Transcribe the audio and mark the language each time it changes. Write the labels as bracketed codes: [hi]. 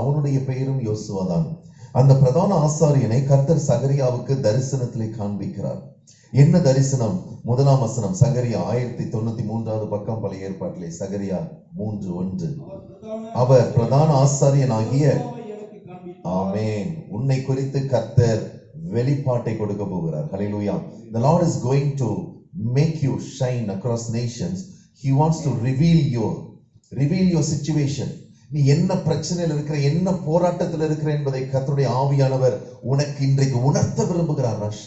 [ta] அவனுடைய பெயரும் யோசுவா தான். அந்த பிரதான ஆசாரியனை கர்த்தர் சகரியாவுக்கு தரிசனத்திலே காண்பிக்கிறார். என்ன தரிசனம்? 1ஆம் வசனம், சகரியா 1093வது பக்கம் பழைய ஏற்பாட்டிலே, சகரியா 3:1. அவர் பிரதான ஆசாரியனாகிய, ஆமென், உன்னை குறித்து கர்த்தர் வெளிப்பாட்டை கொடுக்க போகிறார். ஹல்லேலூயா. [en] The Lord is going to make you shine across nations. He wants to reveal your situation. [ta] நீ என்ன பிரச்சனையில் இருக்கிற, என்ன போராட்டத்தில் இருக்கிற என்பதை கர்த்தருடைய ஆவியானவர் உனக்கு இன்றைக்கு உணர்த்த விரும்புகிறார்.